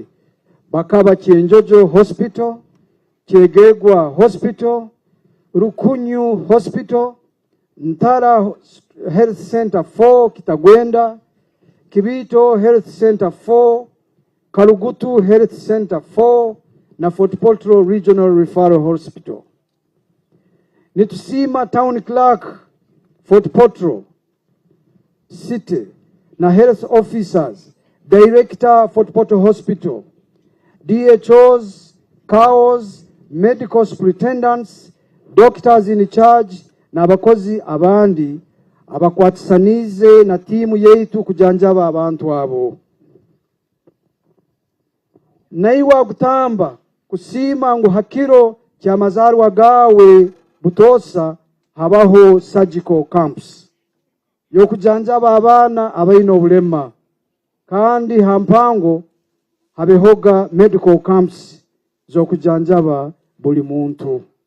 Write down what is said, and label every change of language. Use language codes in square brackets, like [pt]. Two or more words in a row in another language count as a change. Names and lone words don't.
[ttj] Bakaba Kyenjojo Hospital, Kyegegwa Hospital, Rukunyu Hospital, Ntara Health Center 4 Kitagwenda, Kibito Health Center 4, Kalugutu Health Center 4 na Fort Portal Regional Referral Hospital. Nitusima [en] Town Clerk [ttj] Fort Portal City na [en] health officers, [ttj] Director Fort Portal Hospital, DHOs, CAOs, [en] medical superintendents, doctors in charge [ttj] na abakozi abandi abakwatisanize na timu yeitu kujanjaba abantu abo. Naiwa gutamba kusima ngu hakiro kya mazarwa gawe Butosa habaho [en] surgical camps [ttj] yo kujanjaba abana abaino obulema, kandi hampango habehoga [en] medical camps [ttj] zo kujanjaba buli muntu.